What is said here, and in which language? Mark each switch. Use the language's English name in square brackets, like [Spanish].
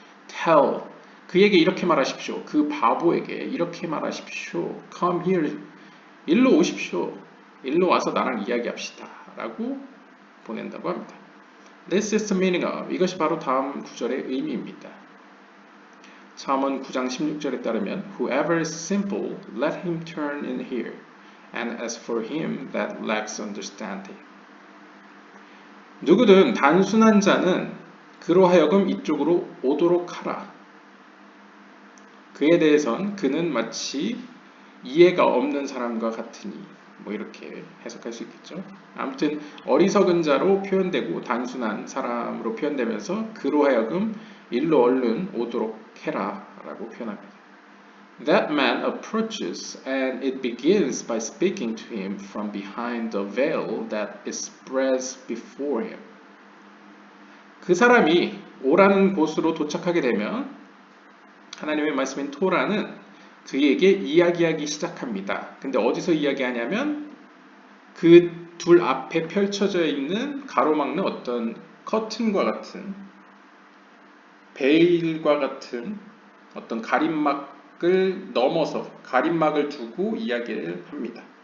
[English] Tell, [Korean] 그에게 이렇게 말하십시오. 그 바보에게 이렇게 말하십시오. [English] Come here, [Korean] 일로 오십시오. 일로 와서 나랑 이야기합시다 라고 보낸다고 합니다. [English] This is the meaning of, [Korean] 이것이 바로 다음 구절의 의미입니다. 잠언 9장 16절에 따르면 [English] Whoever is simple, let him turn in here, and as for him that lacks understanding. [Korean] 누구든 단순한 자는 그로 하여금 이쪽으로 오도록 하라. 그에 대해선 그는 마치 이해가 없는 사람과 같으니, 뭐 이렇게 해석할 수 있겠죠. 아무튼 어리석은 자로 표현되고 단순한 사람으로 표현되면서 그로 하여금 일로 얼른 오도록 해라 라고 표현합니다. That man approaches and it begins by speaking to him from behind the veil that is spread before him. 그 사람이 오라는 곳으로 도착하게 되면 하나님의 말씀인 토라는 그에게 이야기하기 시작합니다. 근데 어디서 이야기하냐면 그 둘 앞에 펼쳐져 있는 가로막는 어떤 커튼과 같은 베일과 같은 어떤 가림막을 넘어서 가림막을 두고 이야기를 합니다.